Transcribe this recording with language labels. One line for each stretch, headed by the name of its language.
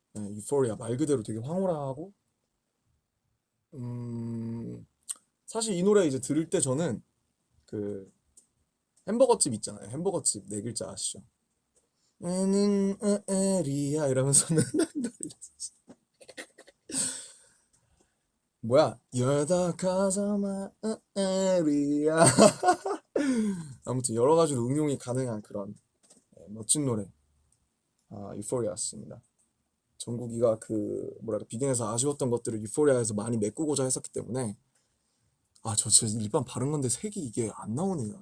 Korean: 예, 유포리아 말 그대로 되게 황홀하고 음, 사실 이 노래 이제 들을 때 저는 그 햄버거집 있잖아요. 햄버거집 네 글자 아시죠? 나는 에리야 이러면서 맨날 놀렸어. 뭐야?
English: You're the cause of my area.
Korean: 아무튼 여러 가지로 응용이 가능한 그런 멋진 노래 유포리아였습니다. 정국이가 그 뭐랄까 비긴에서 아쉬웠던 것들을 유포리아에서 많이 메꾸고자 했었기 때문에 저 진짜 일반 바른 건데 색이 이게 안 나오네요.